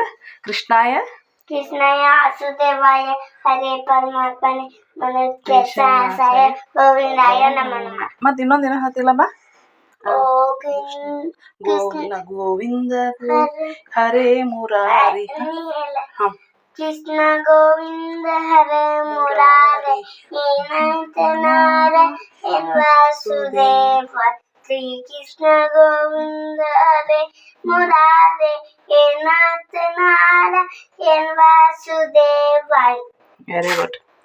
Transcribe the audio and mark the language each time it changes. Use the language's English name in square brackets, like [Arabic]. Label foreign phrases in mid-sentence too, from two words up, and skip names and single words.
[Sanskrit] ಕೃಷ್ಣಾಯ ವಾಸುದೇವಾಯ ಹರೇ ಪರಮಾತ್ಮನೇ ಮನೋಜ್ಞಾಯ ಗೋವಿಂದಾಯ ನಮಃ. [Kannada] ಮತ್ತೆ ಇನ್ನೊಂದು ಏನೋ ಹೇಳ್ತಿಲ್ಲಮ್ಮ? [Sanskrit] ಗೋವಿಂದ ಗೋವಿಂದ ಹರೇ ಮುರಾರಿ. [Kannada] ಹಾಂ [Sanskrit] कृष्ण गोविंद हरे मुरारे हे नाथ नारायण वासुदेव श्री कृष्ण गोविंद हरे मुरारे हे नाथ नारायण वासुदेव [English] very good